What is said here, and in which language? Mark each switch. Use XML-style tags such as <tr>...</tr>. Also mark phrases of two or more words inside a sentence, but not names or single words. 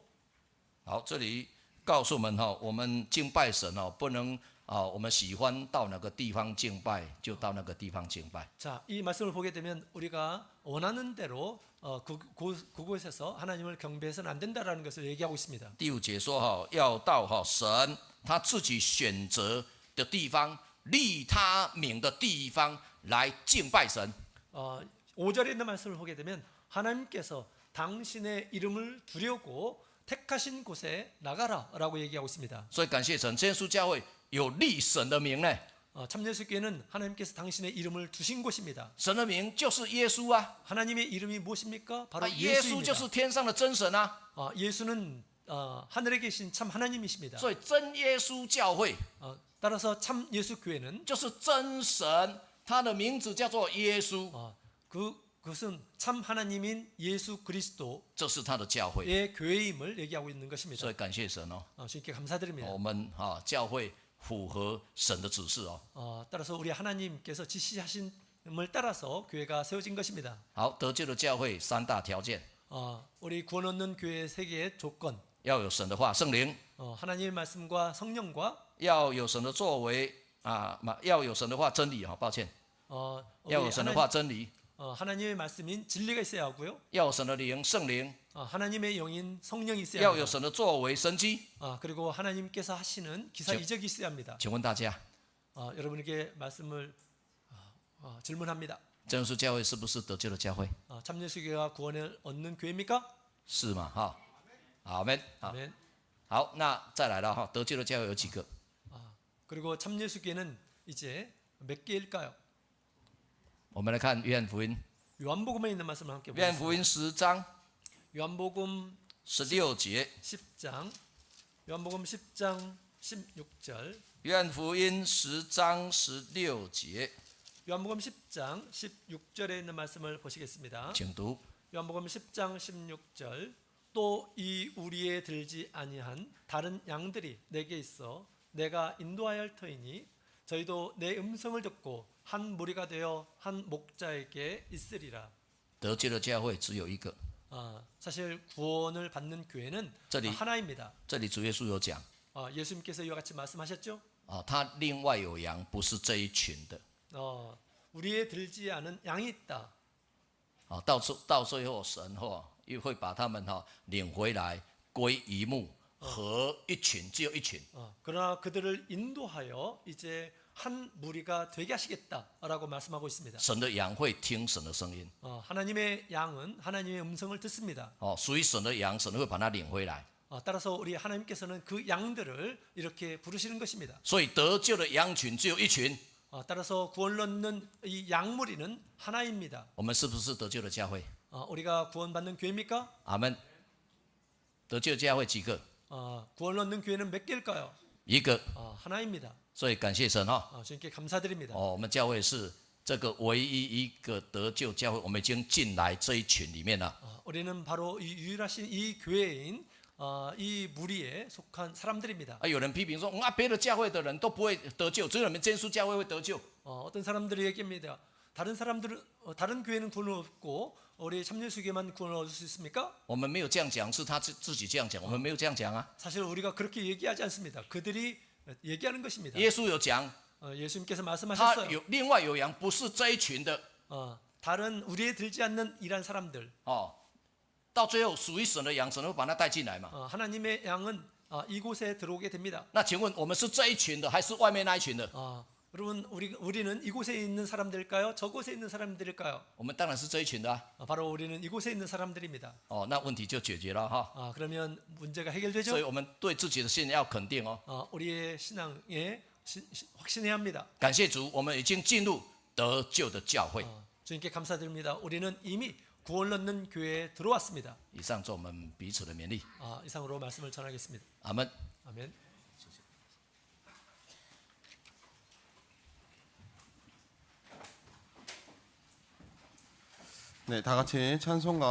<zh>好，这里告诉我们我们敬拜神不能我们喜欢到哪个地方敬拜就到那个地方敬拜。</zh> <ko>자, 이 말씀을 보게 되면 우리가 원하는 대로 그곳에서 하나님을 경배해서는 안 된다라는 것을 얘기하고 있습니다.</ko> <zh>第5节说要到神他自己选择的地方，立他名的地方来敬拜神。</zh> <ko>5절에 있는 말씀을 보게 되면 하나님께서 당신의 이름을 두려고 택하신 곳에 나가라라고 얘기하고 있습니다.</ko> <zh>所以感谢神，真耶稣教会有立神的名呢。</zh> <ko>참예수교회는 하나님께서 당신의 이름을 두신 곳입니다.</ko> <zh>神的名就是耶稣啊，</zh> <ko>하나님의 이름이 무엇입니까? 바로</ko> <zh>耶稣就</zh> <ko>예수입니다.</ko> <zh>是天上的真神啊。</zh> <ko>예수는 하늘에 계신 참 하나님이십니다.</ko> <zh>所以真耶稣教会</zh> <ko>따라서 참 예수 교회는</ko> <zh>就是真神，他的名字叫做耶稣，</zh> <ko>그것은 참 하나님인 예수 그리스도의</ko> <zh>这是他的教会。</zh> <ko>교회임을 얘기하고 있는 것입니다.</ko> <zh>所以感谢神哦，</zh> <ko>주님께 감사드립니다.</ko> <zh>我们教会符合神的指示哦。</zh> <ko>따라서 우리 하나님께서 지시하신을 따라서 교회가 세워진 것입니다.</ko> <zh>好，得救的教会3大条件：</zh> <ko>우리 구원 얻는 교회 세 개의 조건.</ko> <zh>要有神的话，圣灵；</zh> <ko>하나님의 말씀과 성령과</ko> <zh>要有神的作为要有神的话，真理抱歉，要有神的话，真理；</zh> <ko>하나님의 말씀인 진리가 있어야 하고요.</ko> <zh>要有神的灵，圣灵；</zh> <ko>하나님의 영인 성령이 있어야</ko> <zh>要</zh> <ko>합니다.</ko> <zh>有神的作为，神迹。</zh> <ko>그리고 하나님께서 하시는 기사 이적이 있어야 합니다.</ko> <zh>请问大家，</zh> <ko>여러분에게 말씀을 질문합니다.</ko> <zh>真耶稣教会是不是得救的教会？</zh> <ko>참예수교회가 구원을 얻는 교회입니까?</ko> <zh>是嘛？阿门。</zh> <ko>아멘.</ko> <zh>好，那再来了得救的教会有几个？</zh> <ko>그리고 참예수교회는 이제 몇 개일까요?</ko> <zh>我们来看约翰福音，</zh> <ko>요한복음에 있는 말씀을 함께</ko> <zh>约翰福</zh> <ko>보겠습니다.</ko> <zh>音10章</zh> <ko>요한복음</ko> <zh>16节，</zh> <ko>10장 요한복음 10장 16절</ko> <zh>约翰福音10章16节，</zh> <ko>요한복음 10장 16절에 있는 말씀을 보시겠습니다.</ko> <zh>请读。</zh> <ko>요한복음 10장 16절 또 이 우리에 들지 아니한 다른 양들이 내게 있어 내가 인도하여 할 터이니 저희도 내 음성을 듣고 한 무리가 되어 한 목자에게 있으리라.</ko> <zh>得救的教会只有一个，</zh> <ko>사실 구원을 받는 교회는</ko> <zh>这里</zh> <ko>하나입니다.</ko> <zh>这里主耶稣有讲</zh> <ko>예수님께서 이와 같이 말씀하셨죠.</ko> <zh>他另外有羊，不是这一群的。</zh> <ko>우리에 들지 않은 양이 있다.</ko> <zh>到最后神又会把他们领回来归一牧，合一群，只有一群。</zh> <ko>그러나 그들을 인도하여 이제 한 무리가 되게 하시겠다라고 말씀하고 있습니다.</ko> <zh>神的羊会听神的声音，</zh> <ko>하나님의 양은 하나님의 음성을 듣습니다.</ko> <zh>属于神的羊，神会把它领回来。</zh> <ko>따라서 우리 하나님께서는 그 양들을 이렇게 부르시는 것입니다.</ko> <zh>所以得救的羊群只有一群，</zh> <ko>따라서 구원을 얻는 이 양무리는 하나입니다.</ko> <zh>我们是不是得救的教会？</zh> <ko>우리가 구원받는 교회입니까?</ko> <zh>阿门。得救的教会几个？</zh> <ko>구원을 얻는 교회는 몇 개일까요?</ko> <zh>一个。</zh> <ko>하나입니다.</ko> <zh>所以感谢神哈。</zh> <ko>주님께 감사드립니다.</ko> <zh>我们教会是这个唯一一个得救教会，我们已经进来这一群里面了。</zh> <ko>우리는 바로 이 유일하신 이 교회인 이 무리에 속한 사람들입니다.</ko> <zh>有人批评说，别的教会的人都不会得救，只有你们真耶稣教会会得救。</zh> <ko>어떤 사람들이 얘기합니다. 다른 사람들은 다른 교회는 구원을 얻고 우리 참여수교만 구원을 얻을 수 있습니까?</ko> <zh>我们没有这样讲，是他自己这样讲，我们没有这样讲啊。</zh> <ko>사실 우리가 그렇게 얘기하지 않습니다. 그들이 얘기하는 것입니다.</ko> <zh>耶稣有讲，</zh> <ko>예수님께서</ko> <zh>他</zh> <ko>말씀하셨어요.</ko> <zh>有另外有羊，不是这一群的。</zh> <ko>다른 우리에 들지 않는 이란 사람들.</ko> <zh>到最后属于神的羊，神会把他带进来嘛？</zh> <ko>하나님의 양은 이곳에 들어오게 됩니다.</ko> <zh>那请问我们是这一群的，还是外面那一群的？</zh> <ko>여러분 우리는 이곳에 있는 사람들일까요? 저곳에 있는 사람들일까요?</ko> <zh>我们当然是这一群的啊。</zh> <ko>바로 우리는 이곳에 있는 사람들입니다.</ko> <zh>那问题就解决了哈。</zh> <ko>그러면 문제가 해결되죠?</ko> <zh>所以我们对自己的信要肯定哦。</zh> <ko>우리의 신앙에 확신해야 합니다.</ko> <zh>感谢主，我们已经进入得救的教会。</zh> <ko>주님께 감사드립니다. 우리는 이미 구원 얻는 교회에 들어왔습니다.</ko> <zh>以上做我们彼此的勉励。</zh> <ko>이상으로 말씀을 전하겠습니다.</ko> <zh>阿门。</zh> <ko>아멘. 네, 다 같이 찬송가</ko>